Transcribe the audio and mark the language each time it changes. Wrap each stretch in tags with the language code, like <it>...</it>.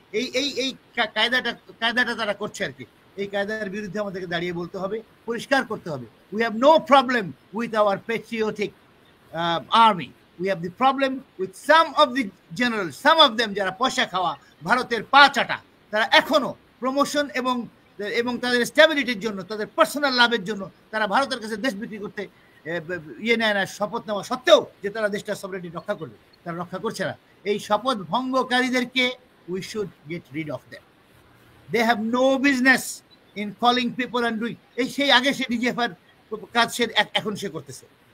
<bn>এই এই এই কায়দাটা তারা করছে আর কি। এই কায়দার বিরুদ্ধে আমাদেরকে দাঁড়িয়ে বলতে হবে, পরিষ্কার করতে হবে,</bn> <en>we have no problem with our patriotic army, we have the problem with some of the general,</en> <bn>some of them যারা পয়সা খাওয়া, ভারতের পা চাটা, তারা এখনো প্রমোশন এবং তাদের স্ট্যাবিলিটির জন্য, তাদের পার্সোনাল লাভের জন্য তারা ভারতের কাছে দেশ বিক্রি করতে ইয়ে নেয় না, শপথ নেওয়া সত্ত্বেও যে তারা দেশটা সভরেনিটি রক্ষা করবে, তারা রক্ষা করছে না। এই শপথ ভঙ্গকারীদেরকে</bn> <en>we should get rid of them. They have no business in calling people and doing.</en> <bn>এই সেই আগে সে ডিজিএফআর কাজ সে এখন সে করতেছে।</bn>